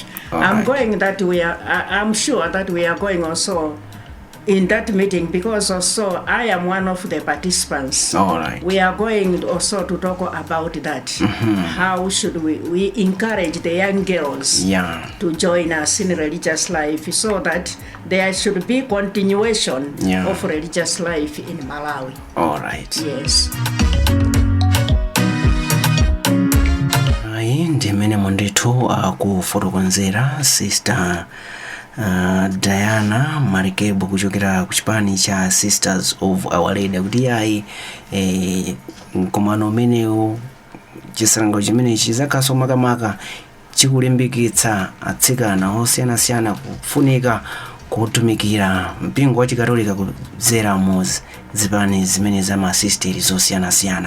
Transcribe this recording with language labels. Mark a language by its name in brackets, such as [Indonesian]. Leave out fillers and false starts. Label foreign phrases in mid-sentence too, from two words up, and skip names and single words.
[English] I'm sure that we are going also in that meeting, because also I am one of the participants. We are going also to talk about that. How should we encourage the young girls to join us in religious life, so that there should be continuation of religious life in Malawi. Yes. [Nyanja] Ndimene munditu kufotokozera Sister Diana Marikebu kuchokera kuchipani cha Sisters of Our Lady, kuti yayi mkumano umenewu chisalango chimene chizakaso makamaka chikulimbikitsa atsikana osiyanasiyana kufunika kutumikira mpingo wa chikatolika kudzera mu zipani zimene za masisteri zosiyanasiyana.